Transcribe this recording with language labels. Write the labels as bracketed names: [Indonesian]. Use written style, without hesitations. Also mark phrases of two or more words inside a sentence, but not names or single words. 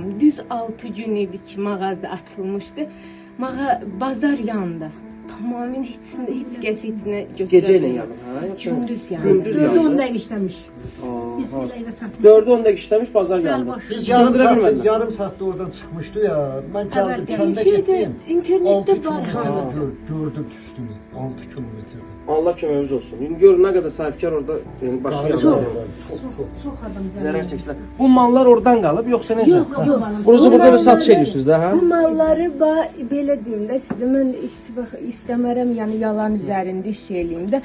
[Azerbaijani] Düz 6 gün idi ki, mağaza açılmışdı. Bazar yandı. Tamamilə heç kəs içinə götürə Gecə ilə bilmədi. yanır, ha? Gündüz yandı. Gündüz yandı. 4-10 dəqiqə işləmiş. Biz ilə çatmışıq. 4'ü 10'da işləmiş, bazar yandı. Biz Sındıra [Turkish] yarım saatte oradan çıkmıştı ya. Ben geldim Evet, kende şeyde, gittim. internette 6 var kilometre [Azerbaijani] hamısı. [Turkish] gördüm üstünü. 6 kilometrede. [Azerbaijani] Allah köməyimiz olsun. İndi görün nə qədər sahibkar orada başı yandı. [Turkish] Çok. [Azerbaijani] Çox adam Zərər çəkdilər. Bu mallar oradan qalıb, yoxsa necə? Yox, yox. Bunuzu burada bir satış edirsiniz də, hə? Bu malları belə deyim də sizə, mən istəmərəm, yəni yalan üzərində iş eləyim də.